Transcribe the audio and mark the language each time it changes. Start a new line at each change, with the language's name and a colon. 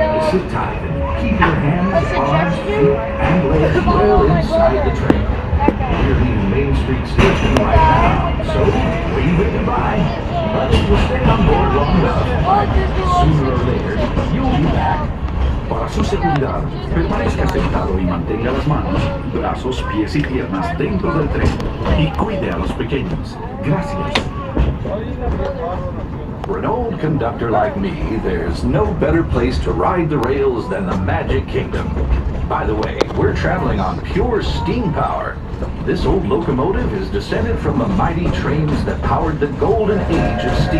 English: Sit tight and keep your hands, arms, feet, and legs well inside the train. We're leaving Main Street Station right now, so wave it goodbye. But if you stay on board long enough, sooner or later, you'll be back.
Spanish: Para su seguridad, permanezca sentado y mantenga las manos, brazos, pies y piernas dentro del tren y cuide a los pequeños. Gracias.
English: For an old conductor like me, there's no better place to ride the rails than the Magic Kingdom. By the way, we're traveling on pure steam power. This old locomotive is descended from the mighty trains that powered the golden age of steam.